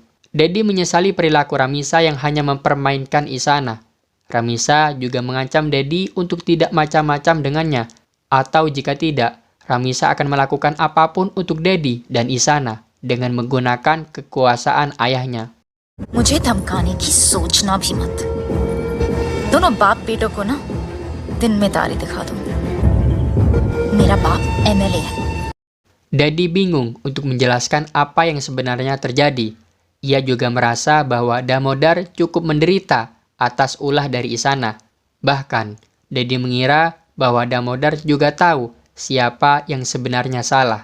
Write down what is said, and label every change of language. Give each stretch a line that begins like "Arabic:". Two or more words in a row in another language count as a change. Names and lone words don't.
Indonesian: Dedi menyesali perilaku Ramisa yang hanya mempermainkan Isana. Ramisa juga mengancam Dedi untuk tidak macam-macam dengannya, atau jika tidak, Ramisa akan melakukan apapun untuk Dedi dan Isana dengan menggunakan kekuasaan ayahnya.
Hindi: मुझे धमकाने की सोचना भी मत। दोनों बाप बेटों को ना दिन में तारे दिखा दो। मेरा बाप MLA है।
Indonesian: Dedi bingung untuk menjelaskan apa yang sebenarnya terjadi. Ia juga merasa bahwa Damodar cukup menderita atas ulah dari Isana. Bahkan, Dedi mengira bahwa Damodar juga tahu siapa yang sebenarnya salah.